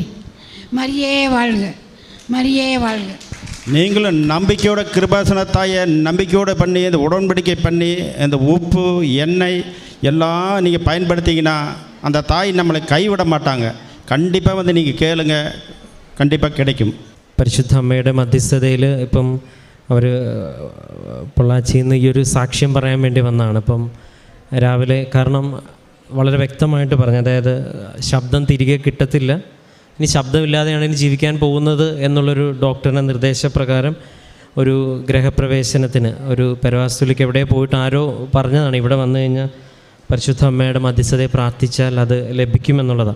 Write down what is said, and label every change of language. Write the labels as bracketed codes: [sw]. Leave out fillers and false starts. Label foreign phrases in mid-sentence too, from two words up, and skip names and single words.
[ta] மரியே வாழ்க, மரியே வாழ்க. நீங்களும் நம்பிக்கையோட கிருபாசன தாயை நம்பிக்கையோடு பண்ணி, இந்த உடன்படிக்கை பண்ணி, இந்த உப்பு, எண்ணெய் எல்லாம் நீங்கள் பயன்படுத்திங்கன்னா அந்த தாய் நம்மளை கைவிட மாட்டாங்க. கண்டிப்பாக வந்து நீங்கள் கேளுங்க, கண்டிப்பாக கிடைக்கும். [ml] പരിശുദ്ധ അമ്മയുടെ മധ്യസ്ഥതയിൽ ഇപ്പം അവർ പൊള്ളാച്ചിയിൽ നിന്ന് ഈ ഒരു സാക്ഷ്യം പറയാൻ വേണ്ടി വന്നതാണ്. ഇപ്പം രാവിലെ, കാരണം വളരെ വ്യക്തമായിട്ട് പറഞ്ഞു, അതായത് ശബ്ദം തിരികെ കിട്ടത്തില്ല, ഇനി ശബ്ദമില്ലാതെയാണ് ഇനി ജീവിക്കാൻ പോകുന്നത് എന്നുള്ളൊരു ഡോക്ടറുടെ നിർദ്ദേശപ്രകാരം ഒരു ഗ്രഹപ്രവേശനത്തിന് ഒരു പെരവാസ്തുലിക്ക് എവിടെ പോയിട്ട് ആരോ പറഞ്ഞതാണ് ഇവിടെ വന്നു കഴിഞ്ഞാൽ പരിശുദ്ധ അമ്മയുടെ മധ്യസ്ഥതയെ പ്രാർത്ഥിച്ചാൽ അത് ലഭിക്കുമെന്നുള്ളതാണ്.